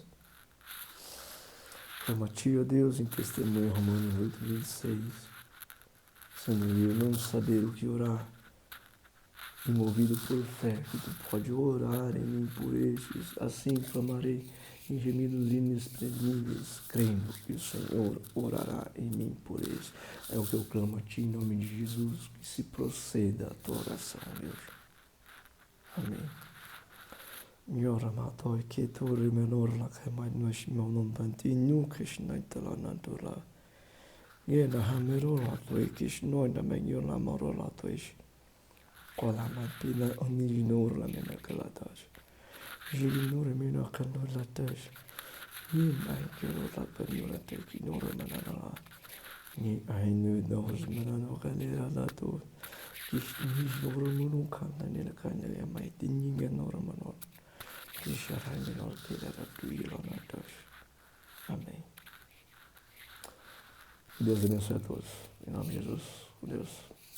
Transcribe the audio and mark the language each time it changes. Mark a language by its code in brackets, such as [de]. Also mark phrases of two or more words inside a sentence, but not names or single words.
[pt] Clamo a Ti, ó Deus, em testemunho Romanos 8:26, sendo eu não saber o que orar, e movido por fé que Tu pode orar em mim por estes, assim clamarei em gemidos inexprimíveis, crendo que o Senhor orará em mim por eles. É o que eu clamo a Ti em nome de Jesus, que se proceda a Tua oração, Deus. Amém. Nyora matoi ke turi menor la kemai nosh monon banti nu krishnai tala nantura. Yena hamero la toi krishnoi na menyo la moro la toish. Kola matina omiginor la mena kalatash. Jiginor mena kanor la tash. Ni ai kero la penyo la te kinor manana. Ni ai nu nos manano kalera la to. Kishni noro munu kanda ni la kanda ya mai tinga noro manor. Amém. Deus abençoe a todos. Em nome de Jesus. Deus.